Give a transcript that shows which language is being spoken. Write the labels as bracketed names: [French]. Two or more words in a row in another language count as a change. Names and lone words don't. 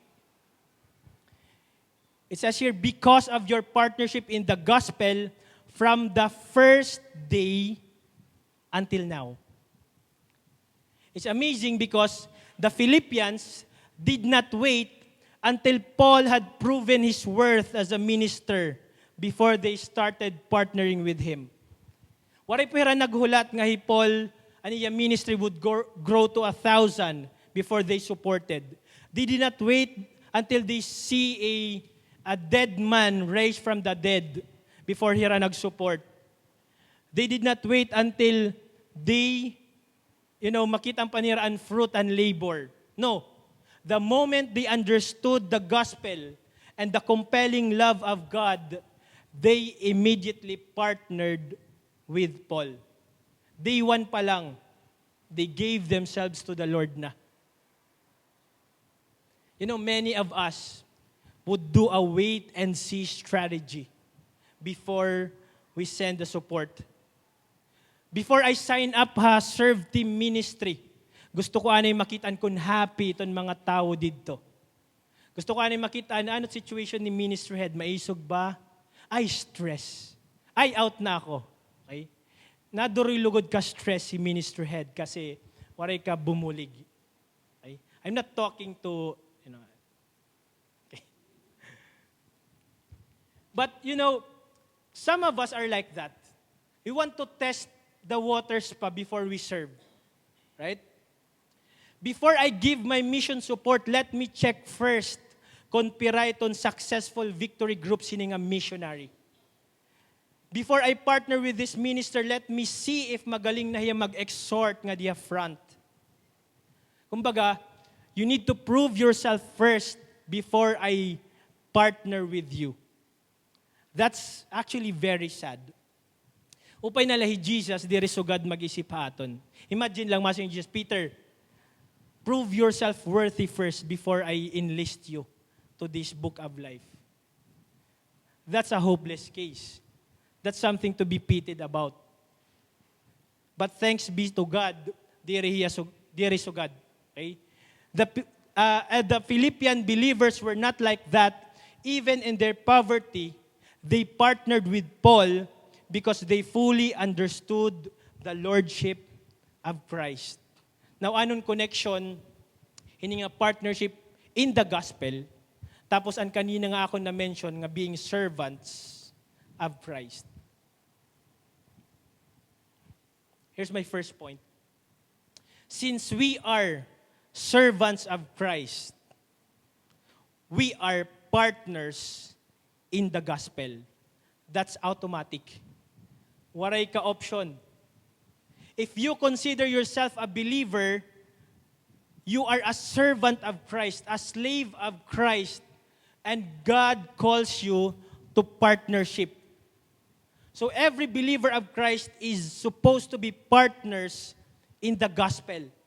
[English] It says here, because of your partnership in the gospel from the first day until now. It's amazing because the Philippians did not wait until Paul had proven his worth as a minister before they started partnering with him. [Waray] Waray po hira naghulat nga hi Paul, aniya [English] ministry would grow to 1,000 before they supported. They did not wait until they see a dead man raised from the dead before [Waray] hira nag-support. [English] They did not wait until they, [Waray] makita ang paniraan [English] fruit and labor. No. The moment they understood the gospel and the compelling love of God, they immediately partnered with Paul. Day one [Waray] pa lang, [English] they gave themselves to the Lord na. Many of us would do a wait and see strategy before we send the support. Before I sign up serve team ministry, [Waray] gusto ko anay makitaan kung happy itong mga tao dito. Gusto ko anay makitaan ano situation ni ministry head, maisog ba? Ay, stress. Ay, out na ako. Okay? Naduroy lugod ka stress si ministry head kasi waray ka bumulig. [English] Okay? I'm not talking to, okay. But, some of us are like that. We want to test the waters pa before we serve. Right? Before I give my mission support, let me check first [Waray] kung pira iton [English] successful victory group [Waray] sini nga [English] missionary. Before I partner with this minister, let me see if [Waray] magaling na hiya mag-exhort nga diya [English] front. Kumbaga, you need to prove yourself first before I partner with you. That's actually very sad. [Waray] Upay na lahi Jesus, diri sugad mag-isip haton. [English] Imagine [Waray] lang masing [English] Jesus, Peter, prove yourself worthy first before I enlist you to this book of life. That's a hopeless case. That's something to be pitied about. But thanks be to God, [Waray] diri sugad. Okay? [English] The Philippian believers were not like that. Even in their poverty, they partnered with Paul because they fully understood the lordship of Christ. Now, [Waray] anong connection Hini nga [English] partnership in the gospel. [Waray] Tapos ang kanina nga ako na-mention nga [English] being servants of Christ. Here's my first point. Since we are servants of Christ, we are partners in the gospel. That's automatic. [Waray] Waray ka option. [English] If you consider yourself a believer, you are a servant of Christ, a slave of Christ, and God calls you to partnership. So every believer of Christ is supposed to be partners in the gospel.